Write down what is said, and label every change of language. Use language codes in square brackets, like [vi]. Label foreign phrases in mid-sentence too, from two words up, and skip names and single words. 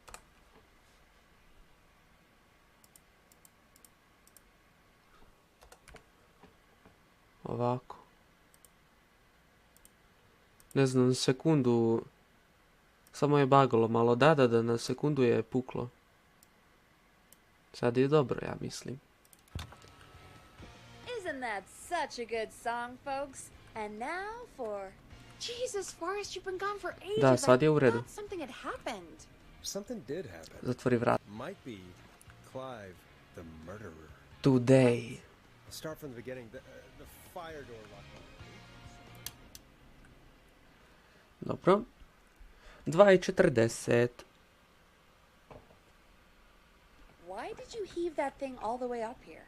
[sr] Ovako. Ne znam, sekundu... Samo je bagalo malo. Da, na sekundu je puklo. Sad je dobro, ja mislim. [en] Isn't that such a good song, folks? And now for... Jesus, Forrest, you've been gone for ages. [sr] Da, sad je u redu. [en] Something had happened. Something did happen. [sr] Zatvori vrat. [en] Might be Clive, the murderer. Today. I'll start from the beginning. The fire door locked. [sr] Dobro. 2:40. [en] Why did you heave that thing all the way up here?